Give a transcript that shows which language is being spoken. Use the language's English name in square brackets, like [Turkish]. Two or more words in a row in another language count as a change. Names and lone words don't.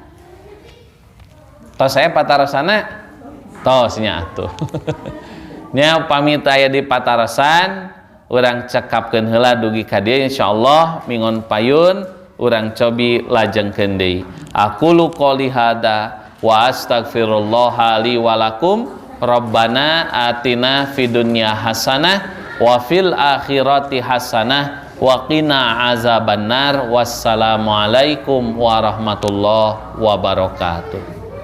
[Sundanese] Tos saya patarosana tos nya atuh. Nya pamit aya di patarosan, urang cekapkeun heula dugi ka dieu insyaallah mingon payun urang cobi lajengkeun deui. [Arabic] أقول قولي هذا وأستغفر الله لي ولكم. ربنا آتنا في الدنيا حسنة وفي الآخرة حسنة وقنا عذاب النار. والسلام عليكم ورحمة الله وبركاته.